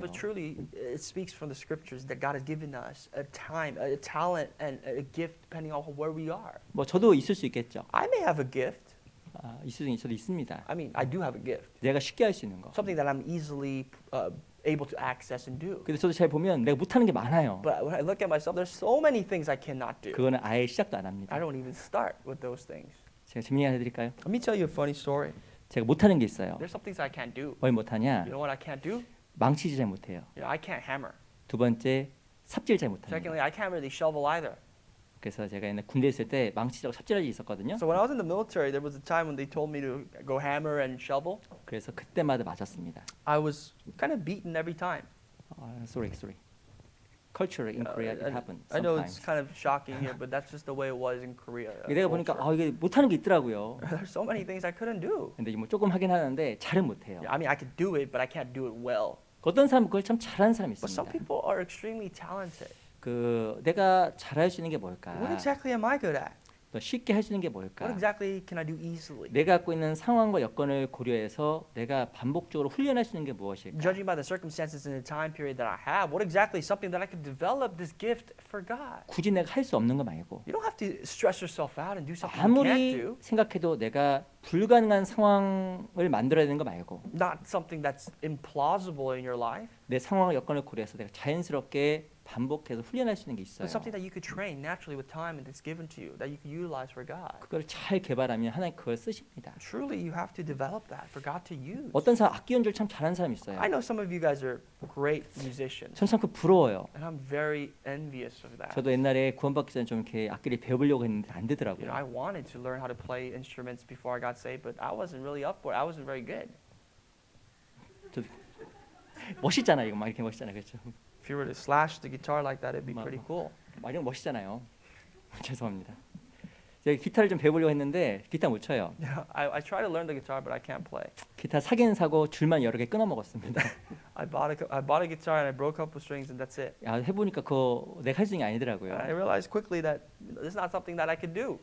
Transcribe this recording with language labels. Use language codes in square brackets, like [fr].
[en] But truly, it speaks from the scriptures that God has given us a time, a talent, and a gift depending on where we are. [ko] 뭐 저도 있을 수 있겠죠. [en] I may have a gift. [ko] 저도 있습니다. [en] I mean, I do have a gift. [ko] 내가 쉽게 할 수 있는 거. [en] Something that I'm easily able to access and do. [ko] 근데 저도 잘 보면 내가 못하는 게 많아요. [en] But when I look at myself, there's so many things I cannot do. [ko] 그거는 아예 시작도 안 합니다. [en] I don't even start with those things. [ko] 제가 재미있게 하나 해드릴까요? [en] Let me tell you a funny story. [ko] 제가 못하는 게 있어요. [en] There's some things I can't do. [ko] 뭘 못하냐? [en] You know what I can't do? [ko] 망치질 잘 못해요. [en] I can't hammer. [ko] 두 번째, 삽질 잘 못합니다. [en] Secondly, I can't really shovel either. [ko] 그래서 제가 옛날 군대 있을 때 망치질하고 삽질할 일이 있었거든요. [en] So when I was in the military, there was a time when they told me to go hammer and shovel. [ko] 그래서 그때마다 맞았습니다. [en] I was kind of beaten every time. sorry. culture in Korea it happens I know it's sometimes. kind of shocking here, but that's just the way it was in Korea. [ko] 내가 보니까 [en] culture. [ko] 이게 못하는 게 있더라고요. [en] There's so many things I couldn't do. [ko] 근데 뭐 조금 하긴 하는데 잘은 못해요. [en] I mean, I could do it, but I can't do it well. [ko] 어떤 사람은 그걸 참 잘하는 사람이 [en] But some [ko] 있습니다. [en] people are extremely talented. [ko] 그 내가 잘할 수 있는 게 뭘까? [en] What exactly am I good at? [ko] 또 쉽게 할 수 있는 게 [en] What [ko] 뭘까? [en] exactly can I do easily? [ko] 내가 갖고 있는 상황과 여건을 고려해서 내가 반복적으로 훈련할 수 있는 게 무엇일까? [en] Judging by the circumstances and the time period that I have, what exactly is something that I could develop this gift for God? [ko] 굳이 내가 할 수 없는 거 말고 [en] You don't have to stress yourself out and do something you can't [ko] 아무리 [en] do. [ko] 생각해도 내가 불가능한 상황을 만들어야 되는 거 말고 [en] Not something that's implausible in your life, [ko] 내 상황과 여건을 고려해서 내가 자연스럽게 반복해서 훈련할 수 있는 게 있어요. [en] but something that you could train naturally with time and that's given to you that you could utilize for God. [ko] 그걸 잘 개발하면 하나님 그걸 쓰십니다. [en] Truly, you have to develop that for God to use. [ko] 어떤 사람 악기 연주를 참 잘하는 사람 있어요. [en] I know some of you guys are great musicians, [ko] 전 참 그 부러워요. [en] and I'm very envious of that. [ko] 저도 옛날에 구원받기 전에 좀 이렇게 악기를 배워보려고 했는데 안 [en] You [ko] 되더라고요. [en] know, I wanted to learn how to play instruments before I got saved, but I wasn't really up for it. I wasn't very good. [ko] 멋있잖아요. 이거 막 이렇게 멋있잖아요. 그렇죠? [en] If you were to slash the guitar like that, it'd be Ma- pretty cool. [ko] 막 이런 거 멋있잖아요. 죄송합니다. 제가 기타를 좀 배우려고 했는데 기타 못 쳐요. [en] Yeah, I try to learn the guitar, but I can't play. [ko] 기타 사긴 사고 줄만 여러 개 끊어 먹었습니다. [en] I bought a guitar and I broke up with strings, and that's it. [ko] 야, 해보니까 그거 내가 할 수 있는 게 아니더라고요. [en] And I realized quickly that this is not something that I could do.